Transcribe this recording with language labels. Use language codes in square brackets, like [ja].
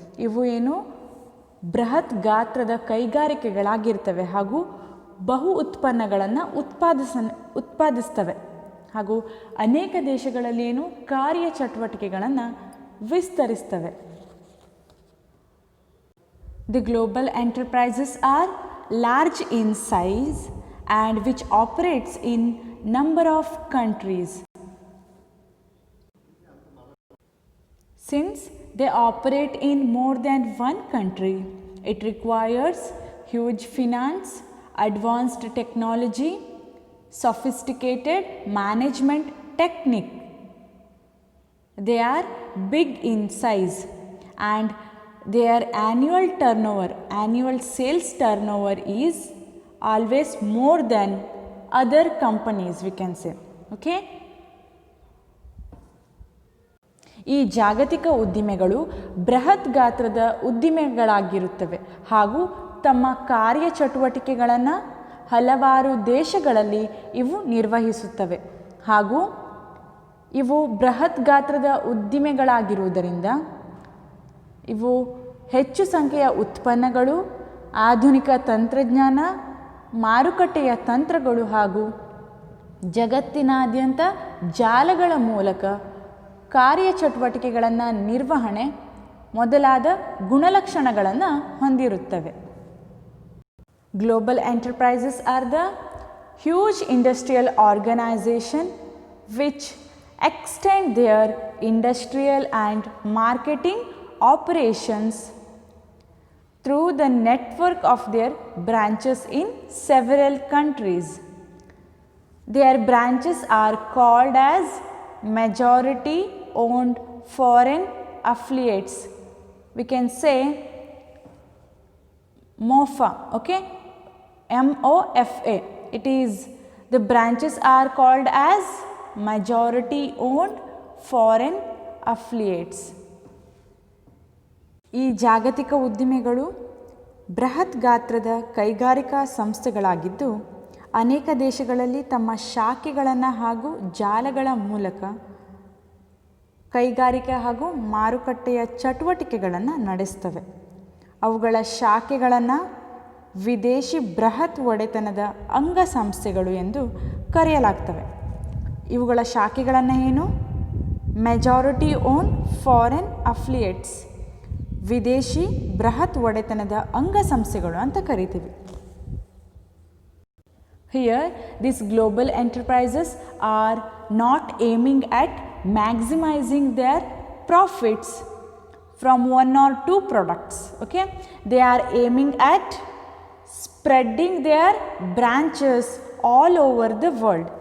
[kn] ಇವು ಬೃಹತ್ ಗಾತ್ರದ ಕೈಗಾರಿಕೆಗಳಾಗಿರ್ತವೆ ಹಾಗೂ ಬಹು ಉತ್ಪನ್ನಗಳನ್ನು ಉತ್ಪಾದಿಸ್ತವೆ ಹಾಗೂ ಅನೇಕ ದೇಶಗಳಲ್ಲಿ ಕಾರ್ಯಚಟುವಟಿಕೆಗಳನ್ನು ವಿಸ್ತರಿಸ್ತವೆ. [en] The global enterprises are large in size and which operates in number of countries. Since they operate in more than one country, it requires huge finance, advanced technology, sophisticated management technique. They are big in size and their annual sales turnover is always more than other companies, we can say. [kn] Okay, ಈ ಜಾಗತಿಕ ಉದ್ದಿಮೆಗಳು ಬೃಹತ್ ಗಾತ್ರದ ಉದ್ದಿಮೆಗಳಾಗಿರುತ್ತವೆ ಹಾಗೂ ತಮ್ಮ ಕಾರ್ಯಚಟುವಟಿಕೆಗಳನ್ನು ಹಲವಾರು ದೇಶಗಳಲ್ಲಿ ಇವು ನಿರ್ವಹಿಸುತ್ತವೆ. ಹಾಗೂ ಇವು ಬೃಹತ್ ಗಾತ್ರದ ಉದ್ದಿಮೆಗಳಾಗಿರುವುದರಿಂದ ಇವು ಹೆಚ್ಚು ಸಂಖ್ಯೆಯ ಉತ್ಪನ್ನಗಳು ಆಧುನಿಕ ತಂತ್ರಜ್ಞಾನ, ಮಾರುಕಟ್ಟೆಯ ತಂತ್ರಗಳು ಹಾಗೂ ಜಗತ್ತಿನಾದ್ಯಂತ ಜಾಲಗಳ ಮೂಲಕ ಕಾರ್ಯಚಟುವಟಿಕೆಗಳನ್ನು ನಿರ್ವಹಣೆ ಮೊದಲಾದ ಗುಣಲಕ್ಷಣಗಳನ್ನು ಹೊಂದಿರುತ್ತವೆ. [en] Global enterprises are the huge industrial organization which extend their industrial and marketing operations through the network of their branches in several countries. Their branches are called as majority owned foreign affiliates. We can say MOFA, okay, MOFA. It is, the branches are called as majority owned foreign affiliates. [kn] ಈ ಜಾಗತಿಕ ಉದ್ದಿಮೆಗಳು ಬೃಹತ್ ಗಾತ್ರದ ಕೈಗಾರಿಕಾ ಸಂಸ್ಥೆಗಳಾಗಿದ್ದು ಅನೇಕ ದೇಶಗಳಲ್ಲಿ ತಮ್ಮ ಶಾಖೆಗಳನ್ನು ಹಾಗೂ ಜಾಲಗಳ ಮೂಲಕ ಕೈಗಾರಿಕೆ ಹಾಗೂ ಮಾರುಕಟ್ಟೆಯ ಚಟುವಟಿಕೆಗಳನ್ನು ನಡೆಸ್ತವೆ. ಅವುಗಳ ಶಾಖೆಗಳನ್ನು ವಿದೇಶಿ ಬೃಹತ್ ಒಡೆತನದ ಅಂಗಸಂಸ್ಥೆಗಳು ಎಂದು ಕರೆಯಲಾಗ್ತವೆ. ಇವುಗಳ ಶಾಖೆಗಳನ್ನು ಏನು? [en] majority own foreign affiliates, [kn] ವಿದೇಶಿ ಬೃಹತ್ ಒಡೆತನದ ಅಂಗಸಂಸ್ಥೆಗಳು ಅಂತ ಕರಿತೀವಿ. [en] Here, these global enterprises are not aiming at maximizing their profits from one or two products. Okay, they are aiming at spreading their branches all over the world.